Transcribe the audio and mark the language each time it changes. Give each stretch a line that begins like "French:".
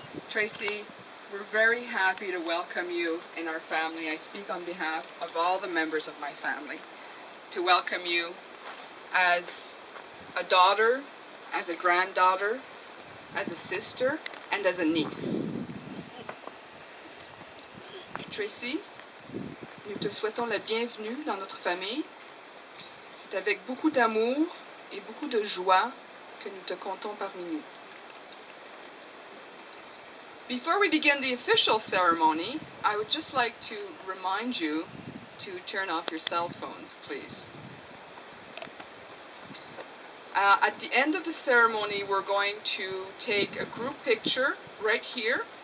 English: Tracy, we're very happy to welcome you in our family. I speak on behalf of all the members of my family to welcome you as a daughter, as a granddaughter, as a sister, and as a niece.
French: Tracy, nous te souhaitons la bienvenue dans notre famille. C'est avec beaucoup d'amour et beaucoup de joie que nous te comptons parmi nous.
English: Before we begin the official ceremony, I would just like to remind you to turn off your cell phones, please. At the end of the ceremony, we're going to take a group picture right here.